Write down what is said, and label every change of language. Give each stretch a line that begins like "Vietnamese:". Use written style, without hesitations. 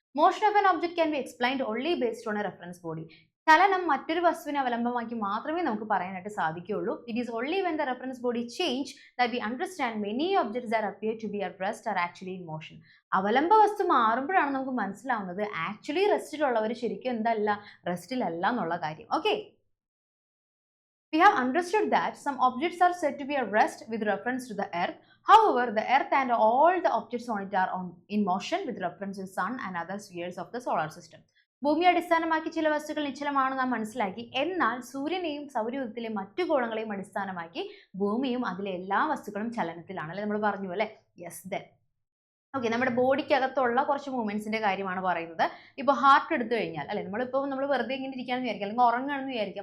English: Motion of an object can be explained only based on a reference body.
Malayalam: ചലനം മറ്റൊരു വസ്തുവിനെ അവലംബമാക്കി മാത്രമേ നമുക്ക് പറയാനായിട്ട് സാധിക്കുകയുള്ളൂ.
English: It is only when the reference body change that we understand many objects that appear to be at rest are actually in motion.
Malayalam: അവലംബ വസ്തു മാറുമ്പോഴാണ് നമുക്ക് മനസ്സിലാവുന്നത് ആക്ച്വലി റെസ്റ്റിലുള്ളവർ ശരിക്കും എന്തല്ല, റെസ്റ്റിലല്ല എന്നുള്ള കാര്യം.
English: Okay, we have understood that some objects are said to be at rest with reference to the earth, However, the Earth and all the objects on it are in motion with reference to sun and other spheres of the solar system.
Malayalam: ഭൂമിയെ അടിസ്ഥാനമാക്കി ചില വസ്തുക്കൾ നിശ്ചലമാണ് നാം മനസ്സിലാക്കി. എന്നാൽ സൂര്യനെയും സൗരയൂഥത്തിലെ മറ്റു ഗോളങ്ങളെയും അടിസ്ഥാനമാക്കി ഭൂമിയും അതിലെ എല്ലാ വസ്തുക്കളും ചലനത്തിലാണ്. അല്ലെ നമ്മൾ പറഞ്ഞു അല്ലെ? യെസ്. ദെൻ ഓക്കെ, നമ്മുടെ ബോഡിക്കകത്തുള്ള കുറച്ച് മൂവ്മെന്റ്സിന്റെ കാര്യമാണ് പറയുന്നത്. ഇപ്പോൾ ഹാർട്ട് എടുത്തു കഴിഞ്ഞാൽ അല്ലെ, നമ്മൾ വെറുതെ ഇങ്ങനെ ഇരിക്കാന്ന് വിചാരിക്കുക, അല്ലെങ്കിൽ ഉറങ്ങുകയാണെന്ന് വിചാരിക്കുക.